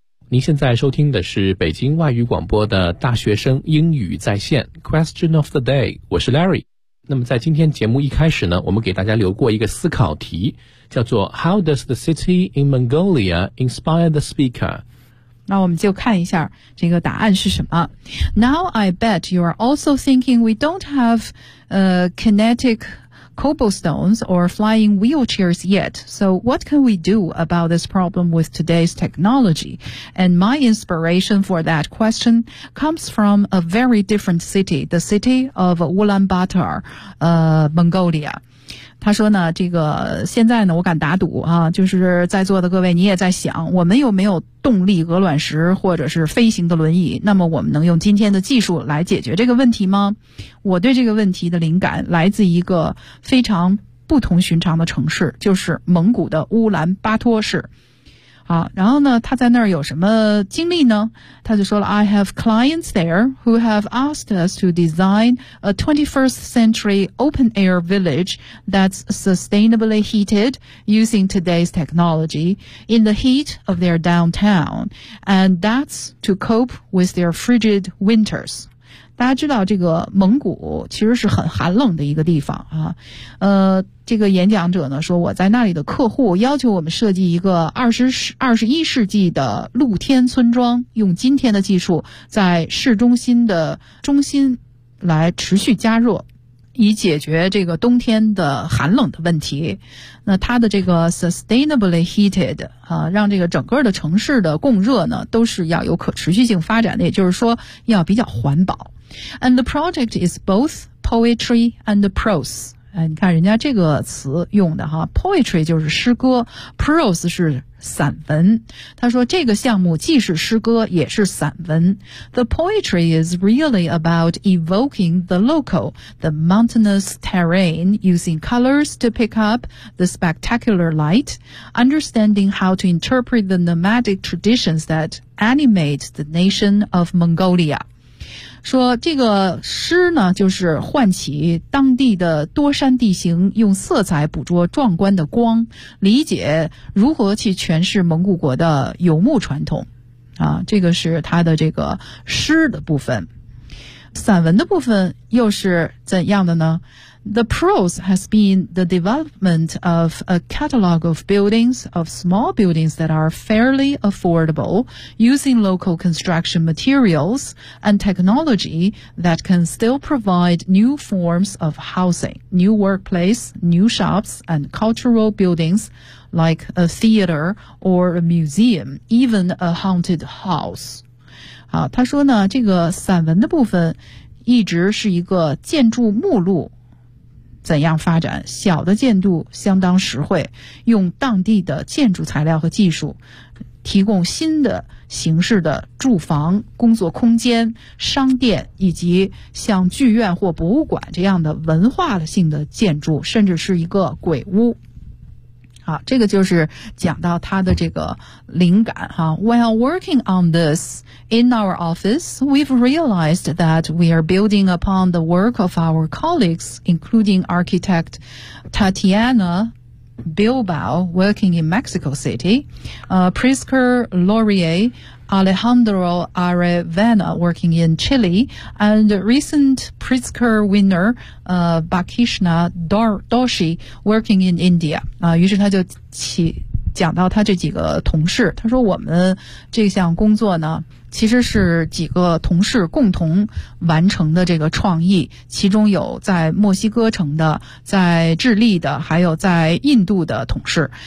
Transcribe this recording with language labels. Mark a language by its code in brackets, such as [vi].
[zh] 您现在收听的是北京外语广播的大学生英语在线 Question of the Day， 我是 Larry。那么在今天节目一开始呢，我们给大家留过一个思考题，叫做 [en] How does the city in Mongolia inspire the speaker？ [zh] 那我们就看一下这个答案是什么。 [en] Now I bet you are also thinking we don't have kinetic cobblestones or flying wheelchairs yet. So what can we do about this problem with today's technology? And my inspiration for that question comes from a very different city, the city of Ulaanbaatar, Mongolia. [zh] 他说呢，这个现在呢，我敢打赌啊，就是在座的各位，你也在想，我们有没有动力鹅卵石或者是飞行的轮椅？那么我们能用今天的技术来解决这个问题吗？我对这个问题的灵感来自一个非常不同寻常的城市，就是蒙古的乌兰巴托市。啊，然后呢，他在那儿有什么经历呢？他就说了 [en] ，I have clients there who have asked us to design a 21st century open air village that's sustainably heated using today's technology in the heat of their downtown, and that's to cope with their frigid winters. [zh] 大家知道这个蒙古其实是很寒冷的一个地方啊，这个演讲者呢说，我在那里的客户要求我们设计一个21世纪的露天村庄，用今天的技术在市中心的中心来持续加热，以解决这个冬天的寒冷的问题。那它的这个 sustainably heated 啊，让这个整个的城市的供热呢都是要有可持续性发展的，也就是说要比较环保。 [en] And the project is both poetry and prose. [zh] 哎，你看人家这个词用的哈 ，poetry 就是诗歌 ，prose 是散文。他说这个项目既是诗歌也是散文。 [en] The poetry is really about evoking the local, the mountainous terrain, using colors to pick up the spectacular light, understanding how to interpret the nomadic traditions that animate the nation of Mongolia. [zh] 说这个诗呢，就是唤起当地的多山地形，用色彩捕捉壮观的光，理解如何去诠释蒙古国的游牧传统。啊，这个是他的这个诗的部分。散文的部分又是怎样的呢？ [en] The prose has been the development of a catalog of buildings, of small buildings that are fairly affordable, using local construction materials and technology that can still provide new forms of housing, new workplace, new shops and cultural buildings like a theater or a museum, even a haunted house. [zh] 好，他说呢，这个散文的部分一直是一个建筑目录。怎样发展小的建筑相当实惠，用当地的建筑材料和技术提供新的形式的住房、工作空间、商店以及像剧院或博物馆这样的文化性的建筑，甚至是一个鬼屋。好，这个就是讲到他的这个灵感哈。 [en] While working on this in our office, we've realized that we are building upon the work of our colleagues, including architect Tatiana Bilbao, working in Mexico City, Prisker Laurier, Alejandro Arevena, working in Chile, and recent Pritzker winner, Bakishna Doshi, working in India. [zh] 于是他就讲到他这几个同事，他说我们这项工作呢，其实是几个同事共同完成的这个创意，其中有在墨西哥城的，在智利的，还有在印度的同事。